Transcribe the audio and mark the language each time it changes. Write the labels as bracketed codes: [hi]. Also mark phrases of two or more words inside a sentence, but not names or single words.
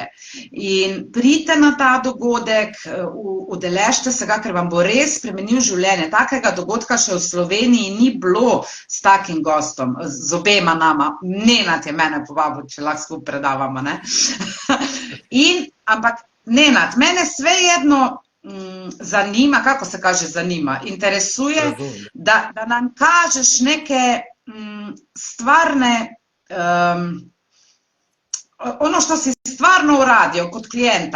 [sl] In pridite na ta dogodek, udeležite se ga, ker vam bo res spremenil življenje. Takega dogodka še v Sloveniji ni bilo s takim gostom, z obema nama. Nenad je mene povabil, če lahko skupaj predavamo. Ampak Nenad, mene svejedno zanima, kako se kaže zanima, [hr] interesuje, da nam kažeš neke stvarne, ono što si stvarno uradio kod klijenta.